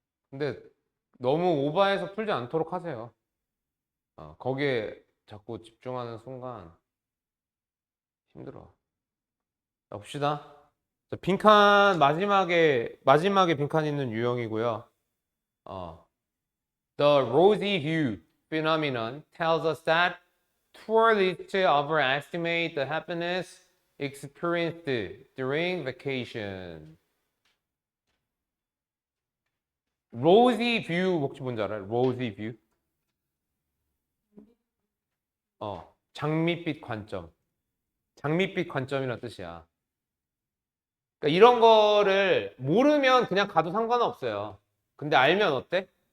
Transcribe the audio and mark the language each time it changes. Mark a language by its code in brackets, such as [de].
[ko] 근데 너무 오버해서 풀지 않도록 하세요. 거기에 자꾸 집중하는 순간 힘들어. 자, 봅시다. 자, 빈칸 마지막에 빈칸 있는 유형이고요. [en] 어, The rosy hue phenomenon tells us that tourists overestimate the happiness experienced during vacation. [ko] rosy view 혹시 뭔지 알아요? [en] rosy view? [ko] 장밋빛 관점. 장밋빛 관점이란 뜻이야. 그러니까 이런 거를 모르면 그냥 가도 상관은 없어요. 근데 알면 어때?